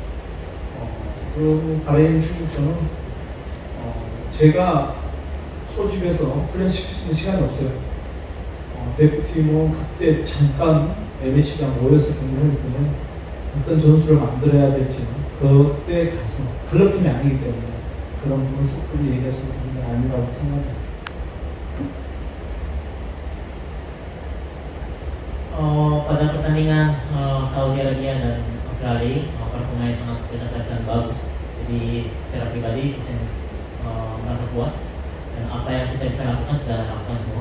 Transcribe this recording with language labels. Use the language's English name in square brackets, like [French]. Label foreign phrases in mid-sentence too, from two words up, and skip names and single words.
[Korean] 그리고 바레인 중국전은 제가 소집해서 훈련시킬 수 있는 시간이 없어요. 대표팀은 그때 잠깐 예배 시간 모여서 경기를 하기 때문에 어떤 전술을 만들어야 될지는 그때 가서 클럽팀이 아니기 때문에 그런 부분 섣불리 얘기하시는 부분이 아니라고 생각합니다. [Indonesian] Pada pertandingan Saudi Arabia dan Australia, para pemain sangat bekerja dan bagus. Jadi secara pribadi saya merasa puas dan apa yang kita bisa lakukan sudah lakukan semua.